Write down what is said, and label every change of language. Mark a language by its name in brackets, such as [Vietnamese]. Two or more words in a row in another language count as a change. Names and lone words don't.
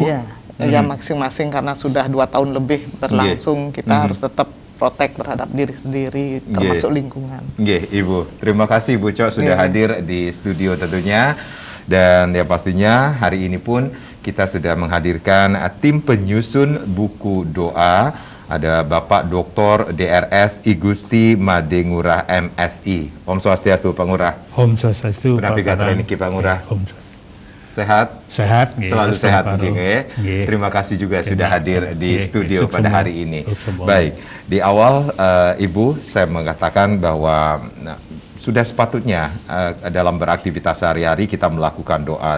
[Indonesian] Iya, ya masing-masing karena sudah 2 tahun lebih berlangsung, kita harus tetap protek terhadap diri sendiri, termasuk lingkungan. Ibu, terima kasih Bu Cok sudah hadir di studio tentunya. Dan ya pastinya hari ini pun kita sudah menghadirkan tim penyusun buku doa. Ada Bapak Dr. DRS I Gusti Made Ngurah MSI. [Balinese] Om Swastiastu [Indonesian] Pak Ngurah. [Balinese] Om Swastiastu [Indonesian] Pak Karang. Pak Ngurah. Om Sehat? Sehat. Selalu sehat ya. Terima kasih juga sudah hadir di studio pada hari ini. Baik, di awal Ibu saya mengatakan bahwa sudah sepatutnya dalam beraktivitas sehari-hari kita melakukan doa.